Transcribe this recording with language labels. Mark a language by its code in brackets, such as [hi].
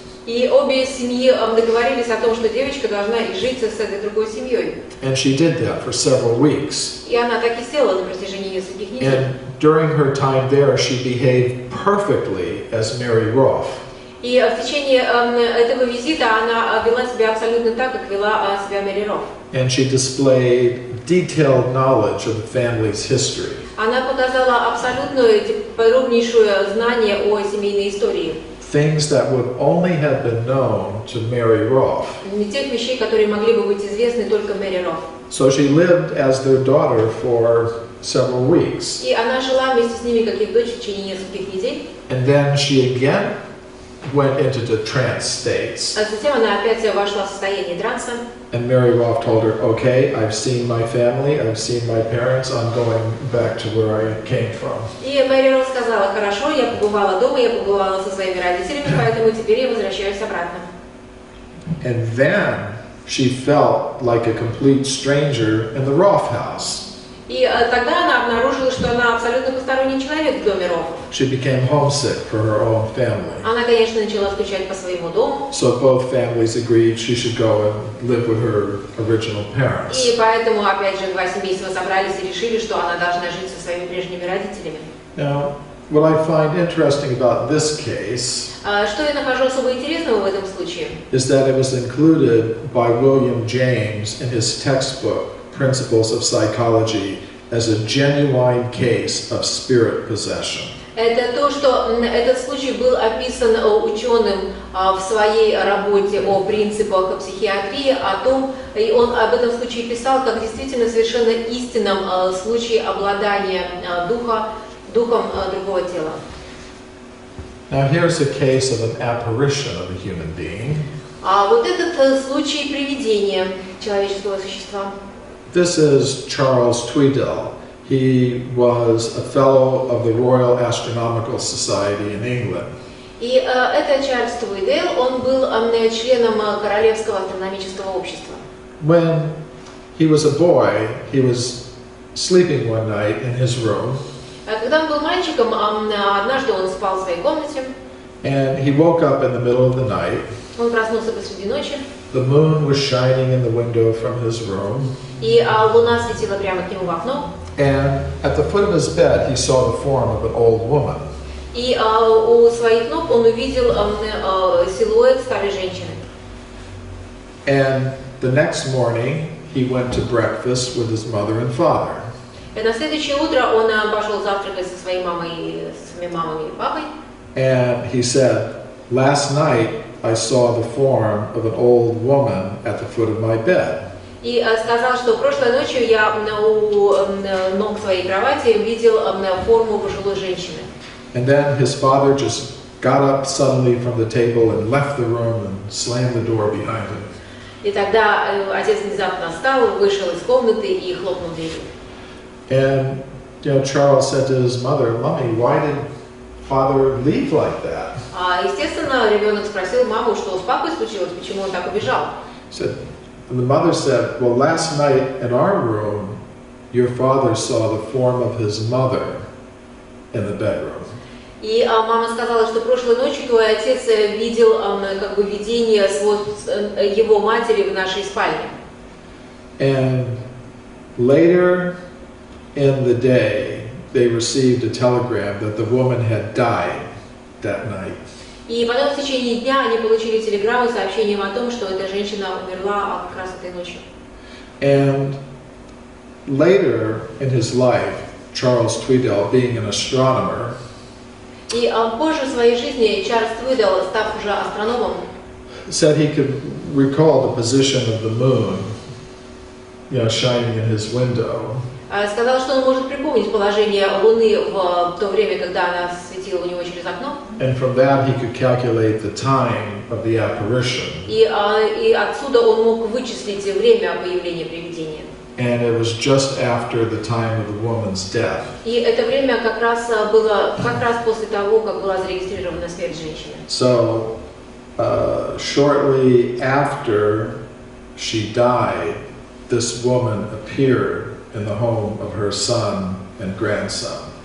[ru] И обе семьи договорились о том, что девочка должна и жить с этой другой семьей. [en] And she did that for several weeks. [ru] И она так и сделала на протяжении нескольких недель. [en] And during her time there, she behaved perfectly as Mary Roth. [ru] И в течение этого визита она вела себя абсолютно так, как вела себя Мэри Рофф. [en] And she displayed detailed knowledge of the family's history. [ru] Она показала абсолютное подробнейшее знание о семейной истории. [en] Things that would only have been known to Mary Roth. [ru] Тех вещей, которые могли бы быть известны только Мэри Рофф. [en] So she lived as their daughter for several weeks. [ru] И она жила вместе с ними, как их дочь, в течение нескольких недель. [en] And then she again went into the trance states. [ru] А затем она опять вошла в состояние транса. [en] And Mary Roth told her, okay, I've seen my family, I've seen my parents, I'm going back to where I came from. [ru] И Мэри Рофф сказала: хорошо, я побывала дома, я побывала со своими родителями, поэтому теперь я возвращаюсь обратно. [en] And then she felt like a complete stranger in the Roth house. [ru] И тогда она обнаружила, что она абсолютно посторонний человек человек в доме Рофов. [en] She became homesick for her own family. [ru] Она, конечно, начала скучать по своему дому. [en] So both families agreed she should go and live with her original parents. [ru] И поэтому, опять же, два семейства собрались и решили, что она должна жить со своими прежними родителями. [en] Now, what I find interesting about this case [ru] Что я нахожу особо интересного в этом случае? [en] is that it was included by William James in his textbook, Principles of Psychology, as a genuine case of spirit possession. [ru] Это то, что этот случай был описан ученым в своей работе о принципах психиатрии, и он об этом случае писал как действительно совершенно истинном случае обладания духом другого тела. [en] Now here's a case of an apparition of a human being. [ru] А вот этот случай привидения человеческого существа. [en] This is Charles Tweedale. He was a fellow of the Royal Astronomical Society in England. [ru] И это Чарльз Твидейл, он был членом Королевского астрономического общества. [en] When he was a boy, he was sleeping one night in his room. [ru] Когда он был мальчиком, однажды он спал в своей комнате. [en] And he woke up in the middle of the night. [ru] Он проснулся посреди ночи. [en] The moon was shining in the window from his room. [ru] И луна светила прямо к нему в окно. [en] And at the foot of his bed, he saw the form of an old woman. [ru] И у своих ног он увидел силуэт старой женщины. [en] And the next morning, he went to breakfast with his mother and father. [ru] И на следующее утро он пошел завтракать со своей мамой, с своими мамой и папой. [en] And he said, "Last night I saw the form of an old woman at the foot of my bed." [ru] И сказал, что прошлой ночью я у ног своей кровати видел форму пожилой женщины. [en] And then his father just got up suddenly from the table and left the room and slammed the door behind him. [ru] И тогда отец внезапно встал, вышел из комнаты и хлопнул дверью. [en] And Charles said to his mother, "Mommy, why did father leave like that?" [ru] Естественно, ребенок спросил маму, что с папой случилось, почему он так убежал. [en] And the mother said, "Well, last night in our room, your father saw the form of his mother in the bedroom." [ru] И мама сказала, что прошлой ночью твой отец видел как бы видение его матери в нашей спальне. [en] And later in the day, they received a telegram that the woman had died that night. [ru] И потом в течение дня они получили телеграмму с сообщением о том, что эта женщина умерла как раз этой ночью. [en] And later in his life, Charles Tweedale, being an astronomer, [ru] И позже в своей жизни Чарльз Твидел, став уже астрономом, [en] said he could recall the position of the moon, shining in his window. [ru] Сказал, что он может припомнить положение Луны в то время, когда она светила у него через окно. [en] And from that he could calculate the time of the apparition. [ru] И отсюда он мог вычислить время появления привидения. [en] And it was just after the time of the woman's death. [ru] И это время как раз было после того, как была зарегистрирована смерть женщины. [en] So shortly after she died, this woman appeared in the home of her son and grandson.